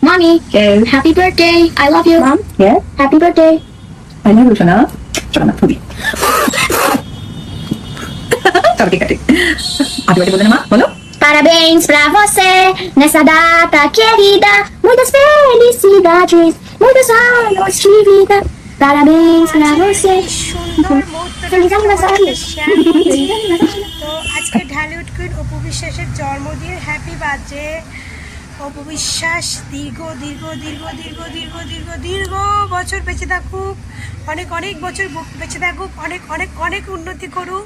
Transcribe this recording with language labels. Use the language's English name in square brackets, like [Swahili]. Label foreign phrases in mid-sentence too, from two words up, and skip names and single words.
[English] Mommy, Yes. happy birthday. I love you. Mom? Yes. Happy birthday. I love you, Shona. Shona, [Bangla] খুবই। চলো কেক কাটি। [English] Happy birthday [Bangla] বলে না মা, বলো। [Portuguese] Parabéns pra você nessa data querida. Muitas felicidades, muitos anos de vida. Parabéns pra você. [Bangla] সুন্দর মুহূর্তটা [Spanish] Feliz aniversario. [Bangla] শেয়ার করছি। তো আজকে ঢালিউড কুইন অপু বিশ্বাসের জন্মদিন, [English] Happy birthday [Bangla] অপু বিশ্বাস। দীর্ঘ দীর্ঘ দীর্ঘ দীর্ঘ দীর্ঘ দীর্ঘ দীর্ঘ বছর বেঁচে থাকুক, অনেক অনেক বছর বেঁচে থাকুক, অনেক অনেক অনেক উন্নতি করুক।